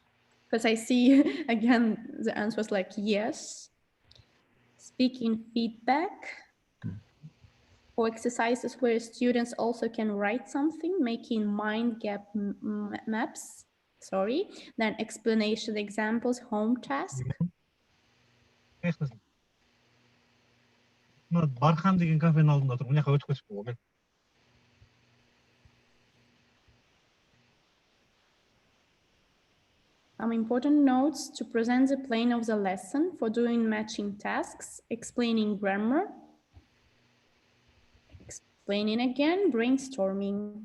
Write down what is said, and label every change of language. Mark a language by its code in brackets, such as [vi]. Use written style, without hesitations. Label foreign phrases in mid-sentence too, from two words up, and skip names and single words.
[en] Because I see again the answer was like yes. Speaking feedback. Or exercises where students also can write something, making mind gap maps. Sorry. Then explanation examples, home task. [kk] Бархан деген кафенің алдында тұрмын. Мына жаққа өтіп кетіп қалған. [en] Some important notes to present the plan of the lesson for doing matching tasks, explaining grammar, explaining again, brainstorming.